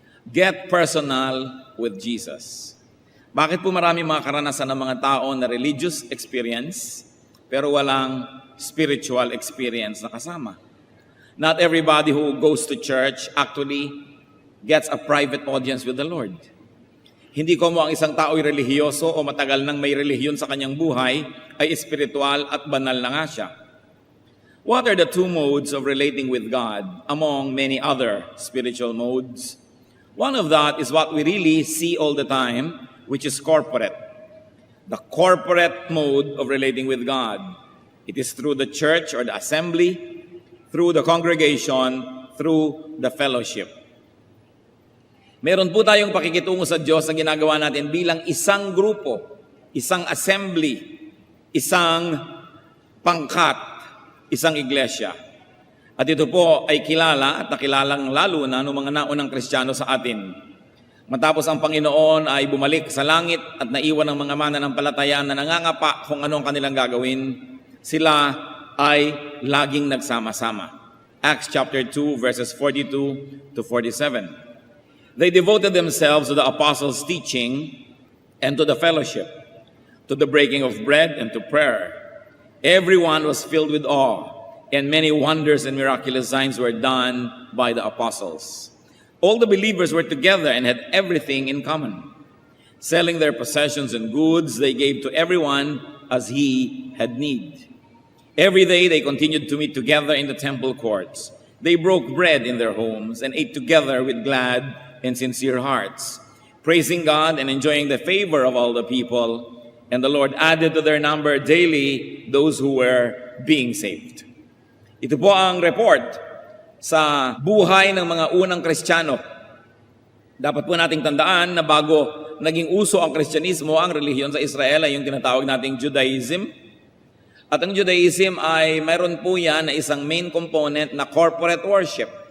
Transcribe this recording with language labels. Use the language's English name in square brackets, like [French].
[English] Get personal with Jesus. [Filipino] Bakit po marami mga karanasan ng mga tao na religious experience, pero walang spiritual experience na kasama? [English] Not everybody who goes to church actually gets a private audience with the Lord. [Filipino] Hindi ko mo ang isang tao ay relihiyoso o matagal nang may relihiyon sa kanyang buhay ay espiritual at banal na nga siya. [English] What are the two modes of relating with God among many other spiritual modes? One of that is what we really see all the time, which is corporate. The corporate mode of relating with God. It is through the church or the assembly, through the congregation, through the fellowship. [Filipino] Meron po tayong pakikitungo sa Diyos na ginagawa natin bilang isang grupo, isang assembly, isang pangkat, isang iglesia. At ito po ay kilala at nakilalang lalo na ng mga naunang Kristiyano sa atin. Matapos ang Panginoon ay bumalik sa langit at naiwan ng mga mananampalataya na nangangapa kung ano ang kanilang gagawin, sila ay laging nagsama-sama. [English] Acts chapter 2 verses 42 to 47. They devoted themselves to the apostles' teaching and to the fellowship, to the breaking of bread and to prayer. Everyone was filled with awe, and many wonders and miraculous signs were done by the apostles. All the believers were together and had everything in common. Selling their possessions and goods, they gave to everyone as he had need. Every day they continued to meet together in the temple courts. They broke bread in their homes and ate together with glad and sincere hearts, praising God and enjoying the favor of all the people. And the Lord added to their number daily those who were being saved. [Filipino] Ito po ang report sa buhay ng mga unang Kristiyano. Dapat po nating tandaan na bago naging uso ang Kristyanismo, ang relihiyon sa Israel ay yung tinatawag nating Judaism. At ang Judaism ay mayroon po yan na isang main component na corporate worship.